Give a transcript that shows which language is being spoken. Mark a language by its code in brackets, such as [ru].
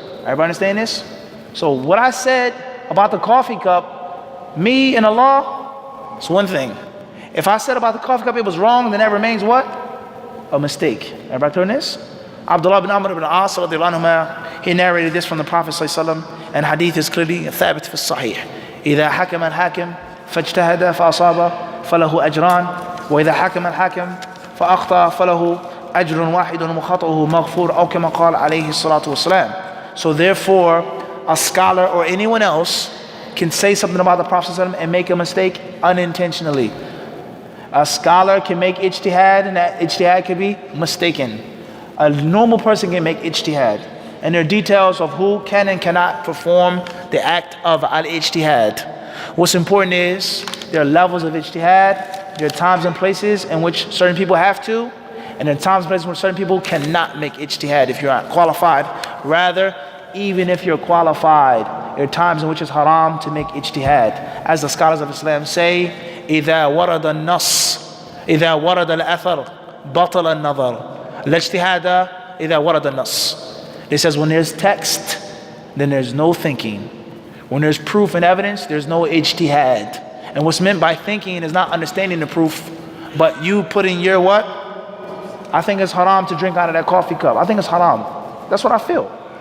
[en] Everybody understand this? So what I said about the coffee cup, me and Allah, it's one thing. If I said about the coffee cup it was wrong, then that remains what? A mistake. Everybody turn this? Abdullah bin Amr ibn As, he narrated this from the Prophet ﷺ, and hadith is clearly thabit fi sahih. [ar] إذا حكم الحاكم فاجتهد فأصاب فله أجران وإذا حكم الحاكم فأخطأ فله أجر واحد وخطأه مغفور أو كما قال عليه الصلاة والسلام. [en] So therefore, a scholar or anyone else can say something about the Prophet ﷺ and make a mistake unintentionally. A scholar can make ijtihad and that ijtihad can be mistaken. A normal person can make ijtihad. And there are details of who can and cannot perform the act of al-ijtihad. What's important is there are levels of ijtihad. There are times and places in which certain people have to, and there are times and places where certain people cannot make ijtihad if you're not qualified. Rather, even if you're qualified, there are times in which it's haram to make ijtihad. As the scholars of Islam say, [ar] إذا ورد النص إذا ورد الأثر بطل النظر الاجتهاد إذا ورد النص. [en] It says when there's text, then there's no thinking. When there's proof and evidence, there's no ijtihad. And what's meant by thinking is not understanding the proof, but you putting your what? I think it's haram to drink out of that coffee cup. I think it's haram. That's what I feel.